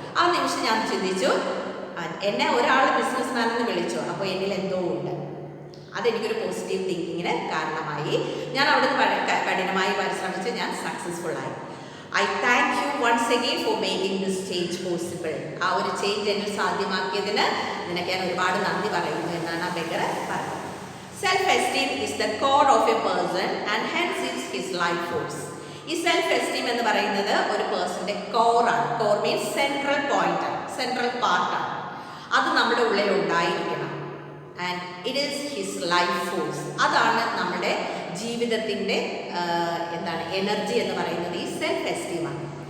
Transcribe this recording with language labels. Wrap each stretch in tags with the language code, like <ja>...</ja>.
<ml>ആ നിമിഷം ഞാൻ ചിന്തിച്ചു, എന്നെ ഒരാൾ ബിസിനസ്മാൻ എന്ന് വിളിച്ചു, അപ്പോൾ എന്നിൽ എന്തോ ഉണ്ട്. അതെനിക്കൊരു പോസിറ്റീവ് തിങ്കിങ്ങിന് കാരണമായി. ഞാൻ അവിടുന്ന് കഠിനമായി പരിശ്രമിച്ച് ഞാൻ സക്സസ്ഫുൾ ആയി.</ml> <en>I thank you once again for making this change possible.</en> <ml>ആ ഒരു ചേഞ്ച് എന്നിൽ സാധ്യമാക്കിയതിന് നിനക്ക് ഞാൻ ഒരുപാട് നന്ദി പറയുന്നു എന്നാണ് ആ ബെഗർ പറഞ്ഞത്.</ml> <en>Self-esteem is the core of a person and hence it's his life force.</en> <ml>ഈ സെൽഫ് എസ്റ്റീം എന്ന് പറയുന്നത് ഒരു പേഴ്സൻ്റെ കോറാണ്. Core means central point, central പാർട്ടാണ്. അത് നമ്മുടെ ഉള്ളിൽ ഉണ്ടായിരിക്കണം.</ml> <en>And it is his life force.</en> <ml>അതാണ് നമ്മുടെ ജീവിതത്തിൻ്റെ എന്താണ് എനർജി എന്ന് പറയുന്നത് ഈ സെൽഫ് എസ്റ്റീമാണ്.</ml>